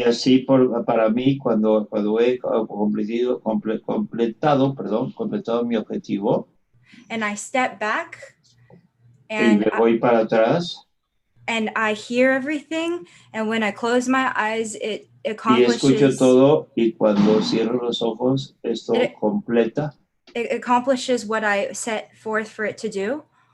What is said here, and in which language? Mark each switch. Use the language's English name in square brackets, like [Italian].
[Spanish] y así para mí, cuando he completado mi objetivo, [English] and I step back, and [Spanish] me voy para atrás, [English] and I hear everything, and when I close my eyes, it [Spanish] y [English] accomplishes. [Spanish] escucho todo, y cuando cierro los ojos, esto completa. [English] It accomplishes what I set forth for it to do.